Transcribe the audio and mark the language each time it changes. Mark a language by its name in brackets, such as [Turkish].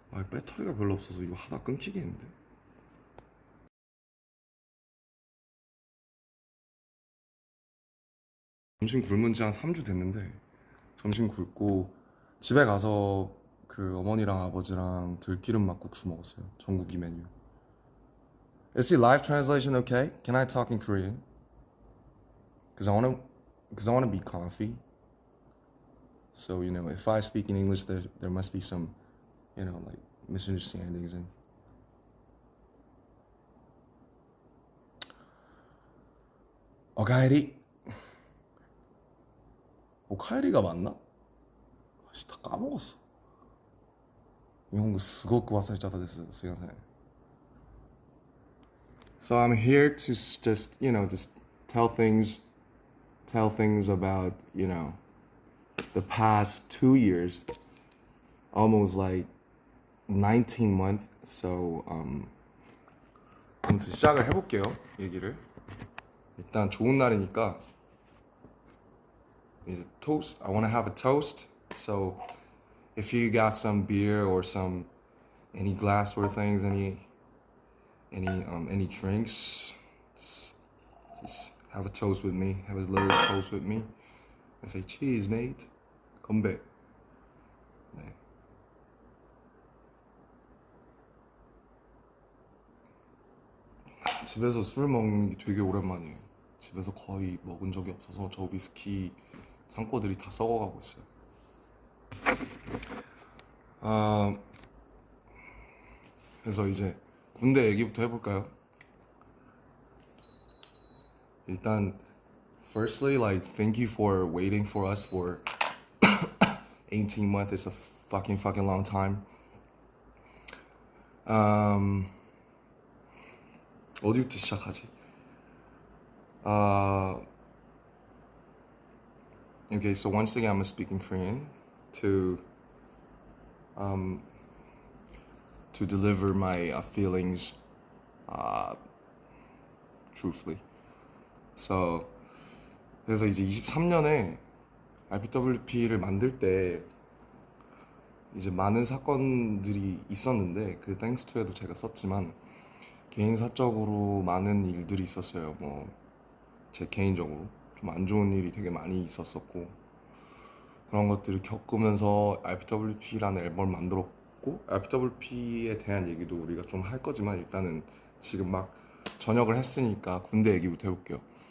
[Korean] 배터리가 별로 없어서 이거 하다 끊기겠는데. 점심 굶은 지 한 3주 됐는데 점심 굶고 집에 가서 어머니랑 아버지랑 들기름 막국수 먹었어요. 전국이 메뉴. [English] Is the live translation okay? Can I talk in Korean? Cause I wanna be comfy. So if I speak in English, there must be some, like misunderstandings and. [Korean] 오카에리가 맞나? 다 까먹었어. [Japanese] 일본어 すごく忘れちゃったです。すいません. [English] So I'm here to just tell things about, the past 2 years, almost like 19 months. [Korean] So 아무튼 시작을 해볼게요. 얘기를. 일단 좋은 날이니까 이제 toast. [English] I want to have a toast. So if you got some beer or any glassware things, any any drinks. Just have a toast with me. Have a little toast with me. I say cheers, mate. [Korean] 건배. 네. 집에서 술 먹는 게 되게 오랜만이에요. 집에서 거의 먹은 적이 없어서 저 위스키 창고들이 다 썩어가고 있어요. 아, 그래서 이제 군대 얘기부터 해볼까요? [English] 일단 firstly, like thank you for waiting for us for 18 months. It's a fucking long time. [Korean] 어디부터 시작하지? [English] Okay, so once again, I'm speaking Korean to to deliver my feelings truthfully. [Korean] So 그래서 이제 23년에 RPWP를 만들 때 이제 많은 사건들이 있었는데 그 땡스 투에도 제가 썼지만 개인 사적으로 많은 일들이 있었어요. 뭐 제 개인적으로 좀 안 좋은 일이 되게 많이 있었었고 그런 것들을 겪으면서 RPWP라는 앨범을 만들었고 RPWP에 대한 얘기도 우리가 좀 할 거지만 일단은 지금 막 전역을 했으니까 군대 얘기부터 해볼게요.